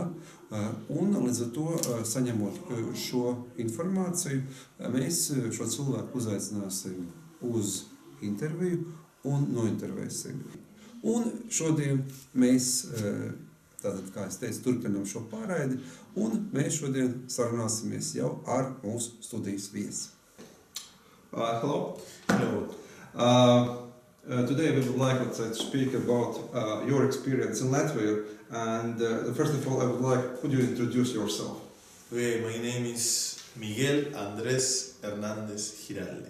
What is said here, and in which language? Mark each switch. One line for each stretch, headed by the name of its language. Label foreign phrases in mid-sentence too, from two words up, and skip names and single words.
Latvian: Un līdz ar to, saņemot šo informāciju, mēs šo cilvēku uzaicināsim uz interviju un nointervēsim. Un šodien mēs, tātad, kā es teicu, turpinām šo pārraidi, un mēs šodien sarunāsimies jau ar mūsu studijas viesi.
English: Hello. Today we would like to speak about your experience in Latvia, and first of all I would like, could you introduce yourself? Okay, my name is Miguel Andrés Hernández Giraldi.